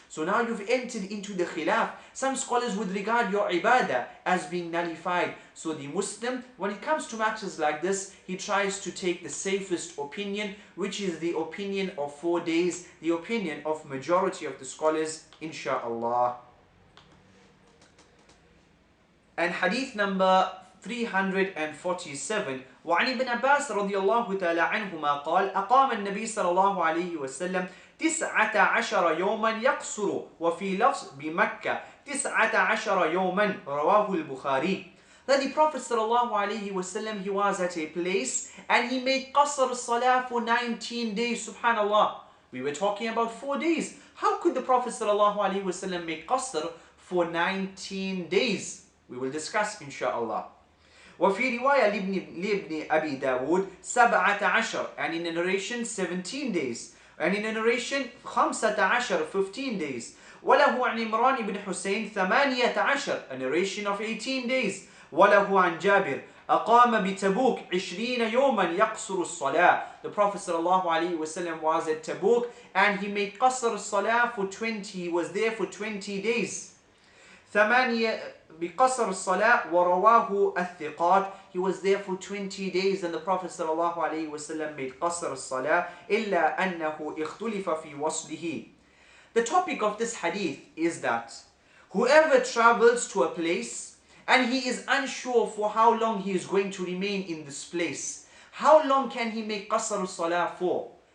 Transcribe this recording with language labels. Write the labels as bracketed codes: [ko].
[en] So now you've entered into the khilaf. Some scholars would regard your ibadah as being nullified. So the Muslim, when it comes to matters like this, he tries to take the safest opinion, which is the opinion of 4 days, the opinion of majority of the scholars, insha'Allah. And hadith number 347, [ar] وعن ابن عباس رضي الله تعالى عنهما قال أقام النبي صلى الله عليه وسلم 19 يوما يقصر وفي لفظ بمكة 19 يوما رواه البخاري. [en] That the Prophet صلى الله عليه وسلم, he was at a place and he made qasr salah for 19 days. Subhanallah. We were talking about 4 days. How could the Prophet صلى الله عليه وسلم make qasr for 19 days? We will discuss inshaAllah. [ar] وفي رواية لابن أبي داود 17, [en] and in a narration 17 days, and in a narration 15, 15 days. [ar] وله عن عمران بن حسين 18, [en] a narration of 18 days. [ar] وله عن جابر أقام بتبوك 20 يوما يقصر الصلاة. [en] The Prophet ﷺ was at Tabuk and he made qasr salah for 20, he was there for 20 days. [ar] 8 بقصر الصلاة ورواه الثقات. [en] He was there for 20 days and the Prophet ﷺ made qasr [ar] الصلاة إلا أنه اختلف في وصله. [en] The topic of this hadith is that whoever travels to a place and he is unsure for how long he is going to remain in this place, how long can he make qasr salah for?